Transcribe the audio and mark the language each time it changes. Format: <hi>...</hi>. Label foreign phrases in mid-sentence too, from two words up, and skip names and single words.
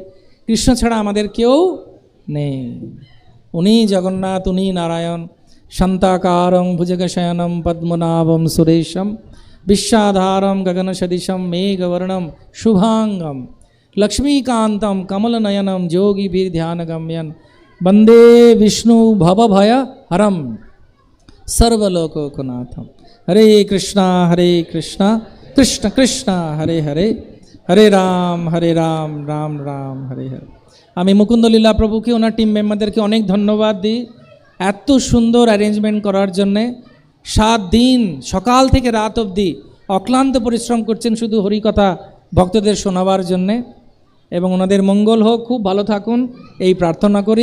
<bn>কৃষ্ণ ছাড়া আমাদের কেউ নেই। উনি জগন্নাথ, উনি নারায়ণ।</bn> <sa>শান্তাকারং ভুজগশয়নম পদ্মনাভম সুরেশম বিশ্বাধারম গগনসদৃশম মেঘবর্ণম শুভাঙ্গম লক্ষ্মীকান্তম কমলনয়নম যোগীभिर्ध्यानगम्यं वन्दे विष्णु भवभय हरम सर्वलोकनाथम। हरे कृष्णा कृष्ण कृष्ण हरे हरे, हरे राम राम राम हरे हरे।</sa> <bn>আমি মুকুন্দ লীলা প্রভুকে, ওনার</bn> <en>team memberদেরকে</en> <bn>অনেক ধন্যবাদ দিই এত সুন্দর অ্যারেঞ্জমেন্ট করার জন্যে। 7 দিন সকাল থেকে রাত অবধি অক্লান্ত পরিশ্রম করছেন শুধু হরিকথা ভক্তদের শোনাবার জন্যে, এবং ওনাদের মঙ্গল হোক, খুব ভালো থাকুন এই প্রার্থনা করি।</bn>